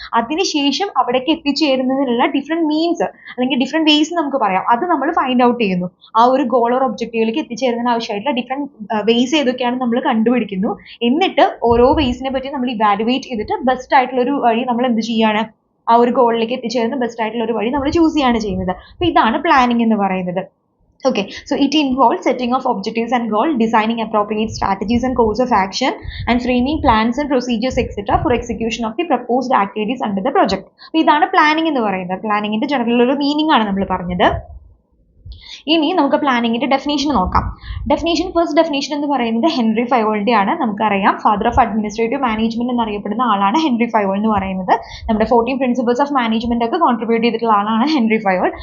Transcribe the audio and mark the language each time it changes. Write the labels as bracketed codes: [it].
[ml] അതിനുശേഷം അവിടേക്ക് എത്തിച്ചേരുന്നതിനുള്ള different means അല്ലെങ്കിൽ ഡിഫറെന്റ് വേസ് നമുക്ക് പറയാം, അത് നമ്മൾ ഫൈൻഡ് ഔട്ട് ചെയ്യുന്നു. ആ ഒരു ഗോൾ ഓർ ഒബ്ജക്റ്റീവിലേക്ക് എത്തിച്ചേരുന്നതിന് ആവശ്യമായിട്ടുള്ള ഡിഫറെന്റ് വേസ് ഏതൊക്കെയാണ് നമ്മൾ കണ്ടുപിടിക്കുന്നു. എന്നിട്ട് ഓരോ വേസിനെ പറ്റി നമ്മൾ ഇവാലുവേറ്റ് ചെയ്തിട്ട് ബെസ്റ്റ് ആയിട്ടുള്ള ഒരു വഴി നമ്മൾ എന്ത് ചെയ്യാണ്, ആ ഒരു ഗോളിലേക്ക് എത്തിച്ചേരുന്ന ബെസ്റ്റ് ആയിട്ടുള്ള ഒരു വഴി നമ്മൾ ചൂസ് ചെയ്യാണ് ചെയ്യുന്നത്. അപ്പോൾ ഇതാണ് പ്ലാനിംഗ് എന്ന് പറയുന്നത്. [en] Okay, so it involves setting of objectives and goals, designing appropriate strategies and course of action, and framing plans and procedures etc. for execution of the proposed activities under the project. [ml] അപ്പോൾ ഇതാണ് planning എന്ന് പറയുന്നത്. പ്ലാനിങ്ങിന്റെ general ഒരു meaning ആണ് നമ്മൾ പറഞ്ഞത്. ഇനി നമുക്ക് പ്ലാനിങ്ങിന്റെ ഡെഫിനേഷൻ നോക്കാം. ഫസ്റ്റ് ഡെഫിനേഷൻ എന്ന് പറയുന്നത് ഹെൻറി ഫയോളിന്റെ ആണ്. നമുക്കറിയാം [en] father of administrative management [ml] എന്നറിയപ്പെടുന്ന ആളാണ് ഹെൻറി ഫയോൾ എന്ന് പറയുന്നത്. നമ്മുടെ 14 പ്രിൻസിപ്പിൾസ് ഓഫ് മാനേജ്മെന്റ് ഒക്കെ കോൺട്രിബ്യൂട്ട് ചെയ്തിട്ടുള്ള ആളാണ് ഹെൻറി ഫയോൾ.